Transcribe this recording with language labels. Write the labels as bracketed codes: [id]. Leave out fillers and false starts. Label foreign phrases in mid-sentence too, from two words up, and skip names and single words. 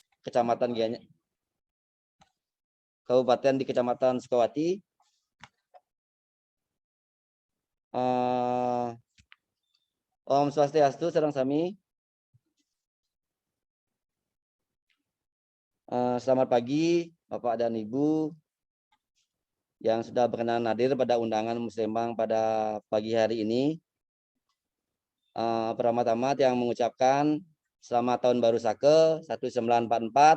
[id] Kecamatan Gianyar, Kabupaten di Kecamatan Sukawati. [ban] Om Swastiastu, Sareng Sami. [id] Selamat pagi Bapak dan Ibu yang sudah berkenan hadir pada undangan Muslimbang pada pagi hari ini. Pertama-tama yang mengucapkan selamat tahun baru Sake 1944.